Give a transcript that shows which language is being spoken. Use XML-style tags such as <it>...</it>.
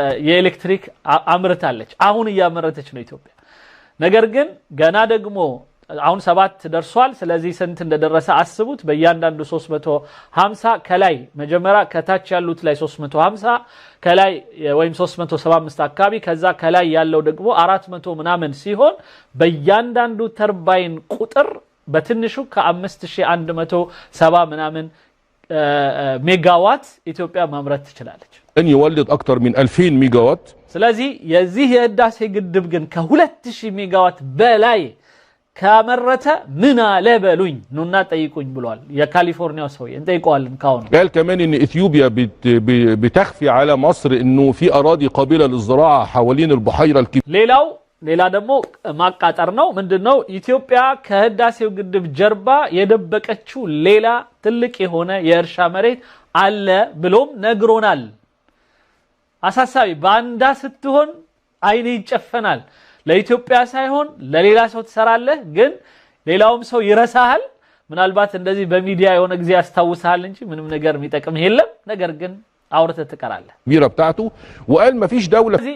<am>የኤሌክትሪክ አምርታለች አሁን ያመረተች ነው ኢትዮጵያ። ነገር ግን ገና ደግሞ አሁን 7 ደርሷል። ስለዚህ ስንት እንደደረሰ አስቡት። በእያንዳንዱ 350 ከላይ መጀመሪያ ከታች ያሉት ላይ 350 ከላይ ወይም 375 አካባቢ ከዛ ከላይ ያለው ደግሞ 400 ምናምን ሲሆን በእያንዳንዱ ተርባይን ቁጥር በትንሹ ከ5170 ምናምን ሜጋዋት ኢትዮጵያ ማምረት ትችላለች።</am> <ar>ان يولد اكثر من 2000 ميجا وات.</ar> <am>ስለዚህ የዚህ የህዳሴ ግድብ ግን ከ2000 ሜጋዋት በላይ ካመረተ ምን አለ በሉኝ ኑና ጠይቁኝ ብሏል የካሊፎርኒያው ሰው እንጠይቀዋለን ካሁን።</am> <ar>قال كمان ان اثيوبيا بتخفي على مصر انه في اراضي قابله للزراعه حوالين البحيره الكبيره.</ar> <am>ሌላ ደግሞ ማቃጠር ነው ምንድነው ኢትዮጵያ ከህዳሴው ግድብ ጀርባ የደበቀችው ሌላ ትልቅ የሆነ የእርሻ መሬት አለ ብሎም ነግሮናል። አሳሳቢ ባንዳ ስትሆን አይኔ ይጨፈናል። ለኢትዮጵያ ሳይሆን ለሌላ ሰው ትሰራለህ ግን ሌላውም ሰው ይረሳሃል። ምናልባት እንደዚህ በሚዲያ የሆነ ጊዜ ያስታውሳል እንጂ ምንም ነገር የሚጠቅም የለም። ነገር ግን አውርተ ተቀራለ ቢራ</am> <ar>بتاعته وقال ما فيش دوله</ar>